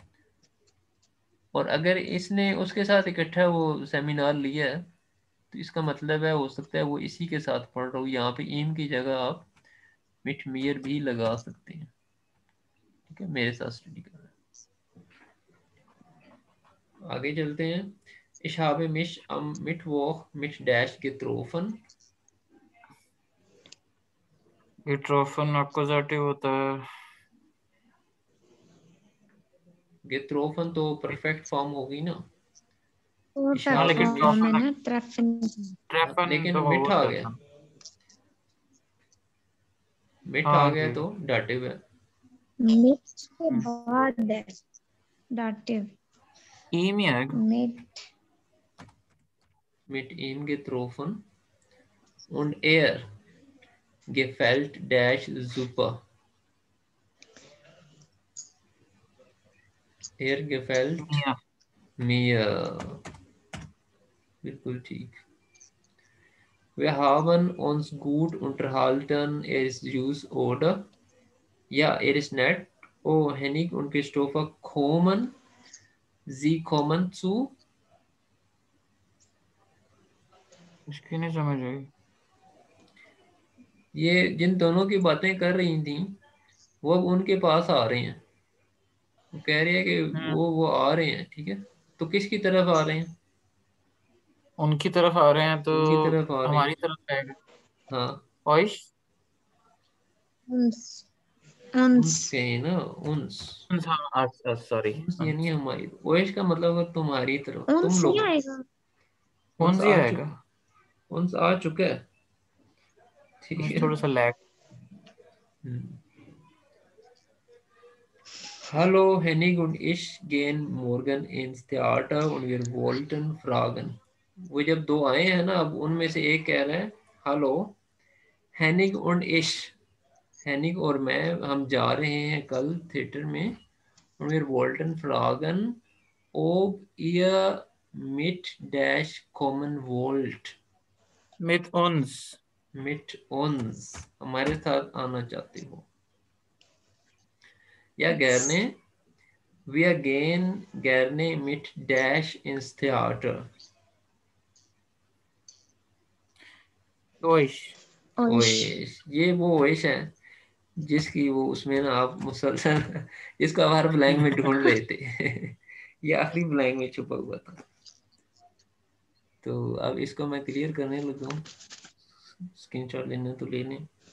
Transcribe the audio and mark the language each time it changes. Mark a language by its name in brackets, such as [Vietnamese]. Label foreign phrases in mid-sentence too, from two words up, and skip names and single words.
[Hindi] और अगर इसने उसके साथ इकट्ठा वो सेमिनार लिया है तो इसका मतलब है, हो सकता है वो इसी के साथ पढ़ रहा हो, यहाँ पे ईम की जगह आप [German] mit mir [Hindi] भी लगा सकते हैं, ठीक है, मेरे साथ स्टडी कर रहे हैं। आगे चलते हैं। [German] Ich habe mich am Mittwoch mit Dash getroffen. [Hindi] ये ट्रोफन अक्कुजेटिव होता है। Getroffen तो परफेक्ट फॉर्म होगी ना। वो Ich हाँ habe लेकिन परफॉर्म mich, में ट्रोफन ना ट्रफिन। ट्रेफन लेकिन तो मिट हो आ गया, जाता। मिट आ हाँ गया जी। तो डाटिव है। मिट के बाद है डाटिव। ईमी आएगा। मिट [German] Mit ihm getroffen und er gefällt Dash super. Er gefällt मिया। mir. [Hindi] बिल्कुल ठीक। [German] Wir haben uns gut unterhalten. Er ist süß, oder? Ja, er ist nett. Oh, Henning und Christopher kommen. Sie kommen zu. [Hindi] इसकी नहीं समझ आई। ये जिन दोनों की बातें कर रही थी वो अब उनके पास आ रहे हैं। वो कह रही है कि हम्म वो आ रहे हैं, ठीक है। तो किसकी तरफ आ रहे हैं? उनकी तरफ आ रहे हैं तो उनकी तरफ आ रहे हमारी हैं। तरफ आएगा। हाँ, ओइश। उन्स उन्स उन्स कहे ना, उन्स। हाँ सॉरी। उन्स यानी हमारी, ओएश का मतलब है तुम्हारी तरफ, तुम उन्स नहीं लोगों। आएगा। उन्स कौन सी आ आएगा। चुका, उन्स आ चुका है, ठीक है। थोड़ा सा लैग। हम्म। [German] Hallo Henning und ich gehen morgen ins Theater und wir wollten fragen. [Hindi] वो जब दो आए हैं ना, अब उनमें से एक कह रहा है हेलो हैनिग [German] und ich, [Hindi] हैनिग और मैं, हम जा रहे हैं कल थिएटर में, [German] und wir wollten fragen ob ihr mit Dash kommen wollt. mit uns. Mit uns, [Hindi] हमारे साथ आना चाहते हो, या गैरने, [German] wir gehen gerne mit Dash ins Theater. [Hindi] ओइश। ओइश। ओएश, ये वो ओएश है जिसकी वो उसमें ना आप मुसलसल जिसको आप हर ब्लैंक में ढूंढ रहे थे ये आखिरी ब्लैंक में छुपा हुआ था। तो अब इसको मैं क्लियर करने लगा हूँ, स्क्रीनशॉट लेना तो ले लें।